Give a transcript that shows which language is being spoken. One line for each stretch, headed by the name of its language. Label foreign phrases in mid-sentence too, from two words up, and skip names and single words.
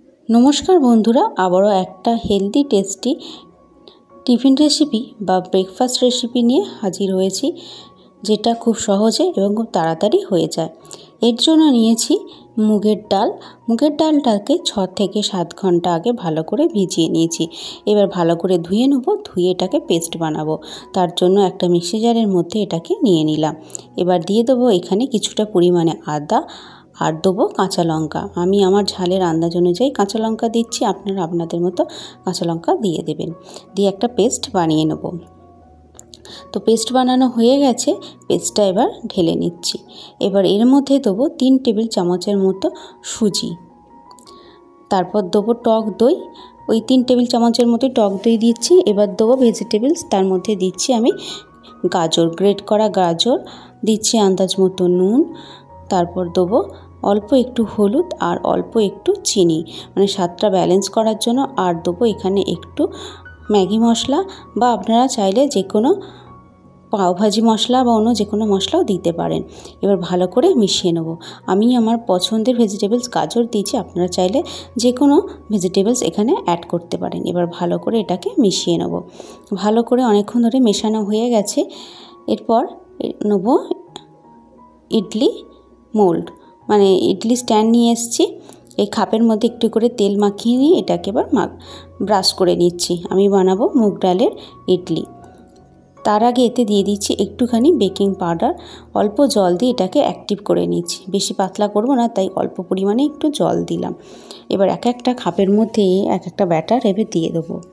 Bangla: নমস্কার বন্ধুরা আবারো এক
English: healthy tasty tiffin recipe
Bangla: বা
English: breakfast recipe
Bangla: নিয়ে হাজির হয়েছি যেটা খুব সহজে এবং খুব তাড়াতাড়ি হয়ে যায়। এর জন্য নিয়েছি মুগের ডাল। মুগের ডালটাকে 6 থেকে 7 ঘণ্টা আগে ভালো করে ভিজিয়ে নিয়েছি। এবার ভালো করে ধুয়ে নেব, ধুয়ে এটাকে পেস্ট বানাবো। তার জন্য একটা মিক্সি জারের মধ্যে এটাকে নিয়ে নিলাম। এবার দিয়ে দেবো এখানে কিছুটা পরিমাণে আদা আর দেবো কাঁচা লঙ্কা। আমি আমার ঝালের আন্দাজ অনুযায়ী কাঁচা লঙ্কা দিচ্ছি, আপনারা আপনাদের মতো কাঁচা লঙ্কা দিয়ে দেবেন। দিয়ে একটা পেস্ট বানিয়ে নেব। তো পেস্ট বানানো হয়ে গেছে, পেস্টটা এবার ঢেলে নিচ্ছি। এবার এর মধ্যে দেবো 3 টেবিল চামচের মতো সুজি, তারপর দেবো টক দই। ওই 3 টেবিল চামচের মতো টক দই দিচ্ছি। এবার দেবো ভেজিটেবলস, তার মধ্যে দিচ্ছি আমি গাজর, গ্রেট করা গাজর দিচ্ছি, আন্দাজ মতো নুন, তারপর দেবো অল্প একটু হলুদ আর অল্প একটু চিনি, মানে স্বাদটা ব্যালেন্স করার জন্য। আর দেবো এখানে একটু ম্যাগি মশলা বা আপনারা চাইলে যে কোনো পাও ভাজি মশলা বা অন্য যে কোনো মশলাও দিতে পারেন। এবার ভালো করে মিশিয়ে নেব। আমি আমার পছন্দের ভেজিটেবলস গাজর দিয়েছি, আপনারা চাইলে যে কোনো ভেজিটেবলস এখানে অ্যাড করতে পারেন। এবার ভালো করে এটাকে মিশিয়ে নেব। ভালো করে অনেকক্ষণ ধরে মেশানো হয়ে গেছে। এরপর নেব ইডলি মোল্ড, মানে ইডলি স্ট্যান্ড নিয়ে এসেছি। এই খাপের মধ্যে একটু করে তেল মাখিয়ে নিয়ে এটাকে এবার ব্রাশ করে নিচ্ছি। আমি বানাবো মুগ ডালের ইডলি। তার আগে এতে দিয়ে দিচ্ছি একটুখানি বেকিং পাউডার, অল্প জল দিয়ে এটাকে অ্যাক্টিভ করে নিচ্ছি। বেশি পাতলা করব না, তাই অল্প পরিমাণে একটু জল দিলাম। এবার এক একটা খাপের মধ্যে এক একটা ব্যাটার এবার দিয়ে দেবো।